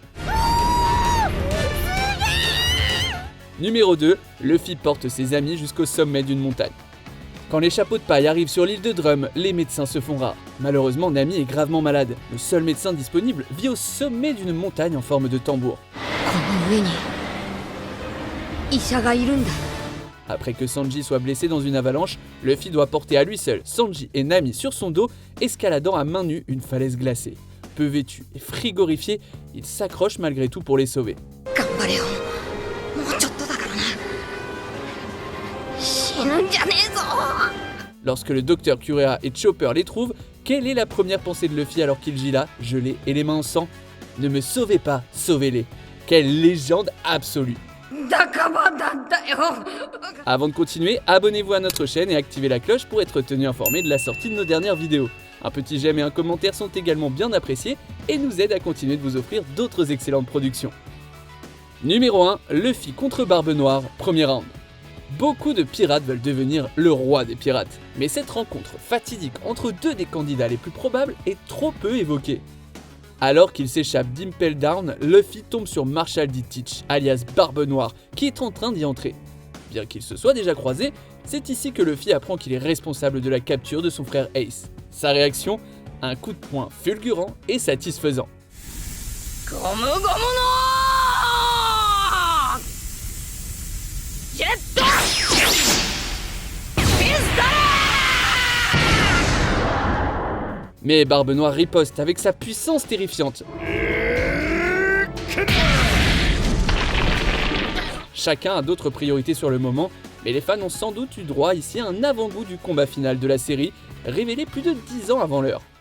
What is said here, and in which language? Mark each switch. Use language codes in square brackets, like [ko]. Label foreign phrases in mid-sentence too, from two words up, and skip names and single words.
[fr] Numéro 2, Luffy porte ses amis jusqu'au sommet d'une montagne. Quand les chapeaux de paille arrivent sur l'île de Drum, les médecins se font rares. Malheureusement, Nami est gravement malade. Le seul médecin disponible vit au sommet d'une montagne en forme de tambour. [ja] この上に医者がいるんだ [fr] Après que Sanji soit blessé dans une avalanche, Luffy doit porter à lui seul Sanji et Nami sur son dos, escaladant à main nue une falaise glacée. Peu vêtu et frigorifié, il s'accroche malgré tout pour les sauver. [ja] 頑張れよもうちょっとだからな死ぬんじゃねえぞ [fr] Lorsque le docteur Kureha et Chopper les trouvent, quelle est la première pensée de Luffy alors qu'il gît là, gelé et les mains en sang? Ne me sauvez pas, sauvez-les. Quelle légende absolue! [ja] 仲間なんだよ [fr] Avant de continuer, abonnez-vous à notre chaîne et activez la cloche pour être tenu informé de la sortie de nos dernières vidéos. Un petit j'aime et un commentaire sont également bien appréciés et nous aident à continuer de vous offrir d'autres excellentes productions. Numéro 1, Luffy contre Barbe Noire, premier round. Beaucoup de pirates veulent devenir le roi des pirates, mais cette rencontre fatidique entre deux des candidats les plus probables est trop peu évoquée. Alors qu'il s'échappe d'Impel Down, Luffy tombe sur Marshall D. Teach, alias Barbe Noire, qui est en train d'y entrer. Bien qu'ils se soient déjà croisés, c'est ici que Luffy apprend qu'il est responsable de la capture de son frère Ace. Sa réaction? Un coup de poing fulgurant et satisfaisant. [ja] ゴムゴムのジェットピストル [fr] Mais Barbe Noire riposte avec sa puissance terrifiante. Chacun a d'autres priorités sur le moment, mais les fans ont sans doute eu droit ici à un avant-goût du combat final de la série, révélé plus de 10 ans avant l'heure.